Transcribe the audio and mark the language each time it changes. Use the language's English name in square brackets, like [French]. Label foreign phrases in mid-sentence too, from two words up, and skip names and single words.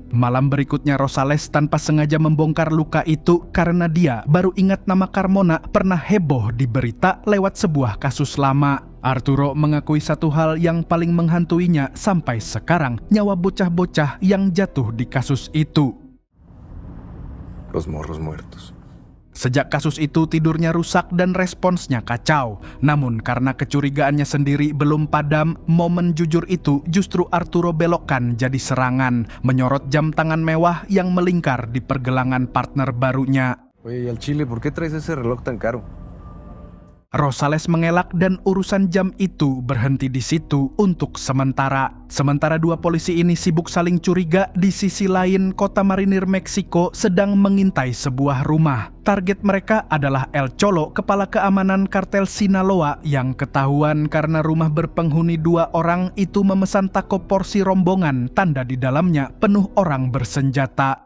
[Indonesian] Malam berikutnya Rosales tanpa sengaja membongkar luka itu karena dia baru ingat nama Carmona pernah heboh di berita lewat sebuah kasus lama. Arturo mengakui satu hal yang paling menghantuinya sampai sekarang, nyawa bocah-bocah yang jatuh di kasus itu. [Spanish] Los morros muertos. [Indonesian] Sejak kasus itu tidurnya rusak dan responsnya kacau. Namun karena kecurigaannya sendiri belum padam, momen jujur itu justru Arturo belokkan jadi serangan, menyorot jam tangan mewah yang melingkar di pergelangan partner barunya. [Spanish] Oye, y al chile, ¿por qué traes ese reloj tan caro? [Indonesian] Rosales mengelak dan urusan jam itu berhenti di situ untuk sementara. Sementara dua polisi ini sibuk saling curiga, di sisi lain kota marinir Meksiko sedang mengintai sebuah rumah. Target mereka adalah El Cholo, kepala keamanan kartel Sinaloa yang ketahuan karena rumah berpenghuni 2 orang itu memesan taco porsi rombongan, tanda di dalamnya penuh orang bersenjata.